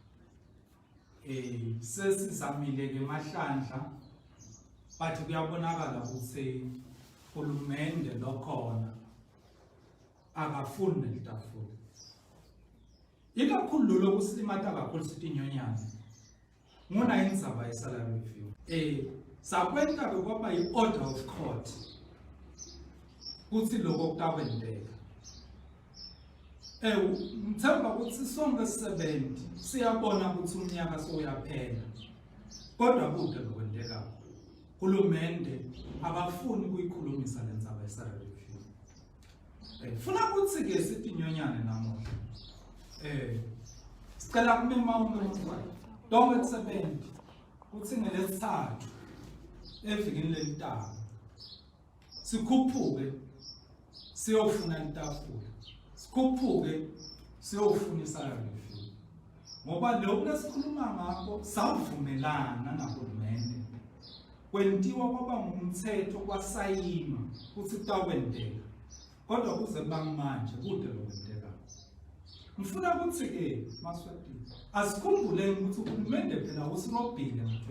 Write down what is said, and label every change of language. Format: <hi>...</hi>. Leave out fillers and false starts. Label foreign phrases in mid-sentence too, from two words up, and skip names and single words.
<ss>sesizamile ke mahlandla bathi kuyabonakala ukuthi uhulumende lokhona akafuni litafula ikakhulu lokusilimata kakhulu sithi inyonyana ngona indzaba</ss> <en>yesalary review</en> <ss>sakwenta ke kwaba</ss> <en>yi-order of court</en> <ss>kuthi lokho kutakwenteka ngithemba ukuthi sonke 70 siyabona ukuthi umnyaka soyaphela kodwa kude lokwenteka uhulumende abafuni kuyikhulumisa le ndzaba</ss> <en>yesalary review</en> <ss>funa ukuthi ke sithi inyonyane namuhla sicela kumema umntwana donke kusebenza kuthi ngelesithathu evikini lentaba sikhuphuke siyofuna itafula sikhuphuke siyofuna</ss> <en>isalary review</en> <ss>ngoba lokho lesikhuluma ngakho savumelana nahulumende kwentiwa kwaba ngumthetho kwasayinwa ukuthi kutakwenteka kodwa kuze bangmanje kude lokwenteka ngifuna ukuthi ke Maswati asikhumbuleni ukuthi uhulumende phela usirobhile</ss>